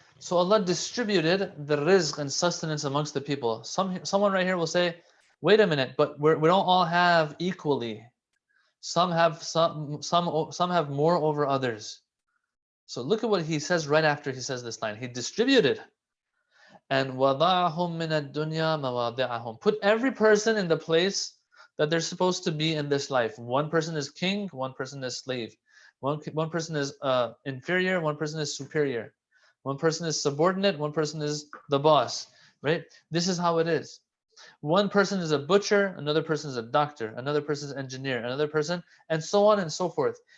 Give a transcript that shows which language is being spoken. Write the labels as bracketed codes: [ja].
[en] So Allah distributed the rizq and sustenance amongst the people. Someone right here will say, wait a minute, but we don't all have equally. Some have more over others. So look at what he says right after he says this line. He distributed. [ar] And وَضَعَهُمْ مِنَ الدُّنْيَا مَوَاضِعَهُمْ. [en] Put every person in the place that they're supposed to be in this life. One person is king, one person is slave. One person is inferior, one person is superior. One person is subordinate, one person is the boss, right? This is how it is. One person is a butcher, another person is a doctor, another person is an engineer, another person, and so on and so forth.